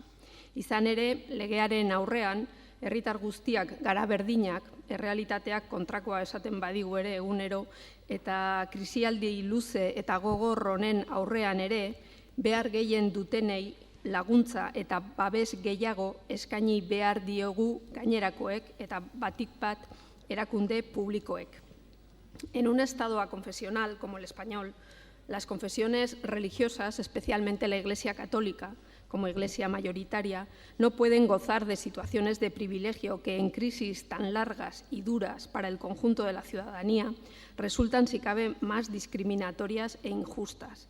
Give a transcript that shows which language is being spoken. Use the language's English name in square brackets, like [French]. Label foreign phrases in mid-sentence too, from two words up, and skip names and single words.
[Basque] Izan ere, legearen aurrean, herritar guztiak gara berdinak, errealitateak kontrakoa esaten badigu ere egunero, eta krisialdi luze eta gogor honen aurrean ere, behar gehien dutenei laguntza eta babes gehiago eskaini behar diogu gainerakoek eta batik bat erakunde publikoek. [Spanish] En un estado aconfesional como el español, las confesiones religiosas, especialmente la Iglesia católica, como iglesia mayoritaria, no pueden gozar de situaciones de privilegio que en crisis tan largas y duras para el conjunto de la ciudadanía resultan, si cabe, más discriminatorias e injustas.